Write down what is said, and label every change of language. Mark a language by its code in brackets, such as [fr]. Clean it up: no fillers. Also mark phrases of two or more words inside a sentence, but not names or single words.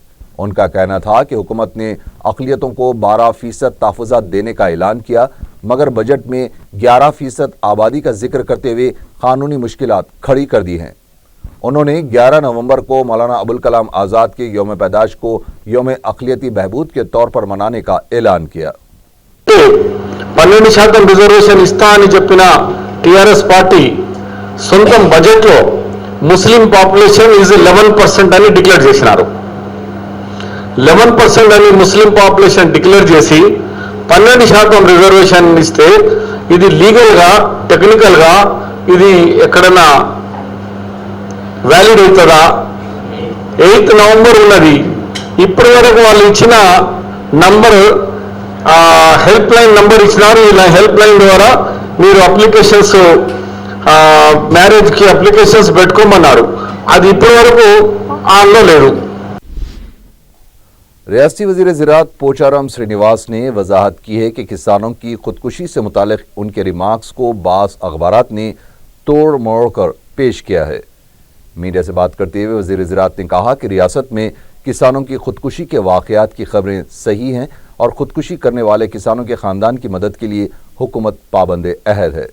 [ur] ان کا کہنا تھا کہ حکومت نے اقلیتوں کو 12% تحفظات دینے کا اعلان کیا، مگر بجٹ میں 11% آبادی کا ذکر کرتے ہوئے قانونی مشکلات کھڑی کر دی ہیں۔ انہوں نے 11 نومبر کو مولانا ابوالکلام آزاد کے یوم پیدائش کو یوم اقلیتی بہبود کے طور پر منانے کا اعلان کیا۔ [te] 12% రిజర్వేషన్ ఇస్తా అని చెప్పిన టిఆర్ఎస్ పార్టీ సొంతం బడ్జెట్లో [en] Muslim population is [te] 11% అని డిక్లేర్ చేసినారు। 11% అని [en] Muslim population [te] డిక్లేర్ చేసి 12% రిజర్వేషన్ ఇస్తే ఇది లీగల్గా టెక్నికల్గా ఇది ఎక్కడన్నా వ్యాలిడ్ అవుతుందా? 8 నవంబర్ ఉన్నది, ఇప్పటి వరకు వాళ్ళు ఇచ్చిన [en] number help line number [te] ఇచ్చినారు। ఈ [en] help line [te] ద్వారా మీరు అప్లికేషన్స్ మ్యారేజ్కి అప్లికేషన్స్ పెట్టుకోమన్నారు, అది ఇప్పటి వరకు ఆన్లో లేదు। [ur] ریاستی وزیر زراعت پوچارام سرینواس نے وضاحت کی ہے کہ کسانوں کی خودکشی سے متعلق ان کے ریمارکس کو بعض اخبارات نے توڑ موڑ کر پیش کیا ہے. میڈیا سے بات کرتے ہوئے وزیر زراعت نے کہا کہ ریاست میں کسانوں کی خودکشی کے واقعات کی خبریں صحیح ہیں اور خودکشی کرنے والے کسانوں کے خاندان کی مدد کے لیے حکومت پابند عہد ہے.